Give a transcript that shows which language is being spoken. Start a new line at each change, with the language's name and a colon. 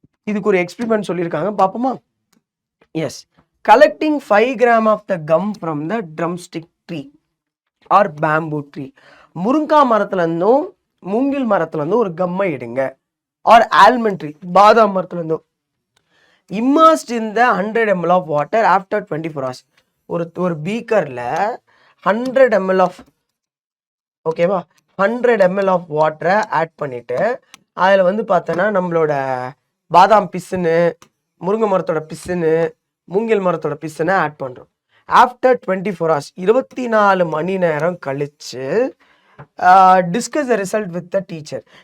Tamil: இதுக்கு ஒரு எக்ஸ்பெரிமெண்ட் சொல்லியிருக்காங்க, பார்ப்போமா?
English: Yes, collecting 5 grams of the gum from the drumstick tree or bamboo tree.
Tamil: முருங்கா மரத்துலேருந்தும் மூங்கில் மரத்துலேருந்தும் ஒரு கம்மை எடுங்க.
English: or almond tree,
Tamil: பாதாம் மரத்துலேருந்தும்.
English: immersed in the 100 ml of water after 24 hours.
Tamil: ஒரு பீக்கரில் 100 ml ஆஃப், ஓகேவா, 100 ml ஆஃப் வாட்டரை ஆட் பண்ணிவிட்டு அதில் வந்து பார்த்தோன்னா நம்மளோட பாதாம் பிசுன்னு, முருங்கை மரத்தோட பிசுன்னு, மூங்கில் மரத்தோட பிஸ்டனை ஆட் பண்ணுறோம். ஆஃப்டர் 24 hours 24 மணி நேரம் கழிச்சு
English: Discuss the result with the teacher.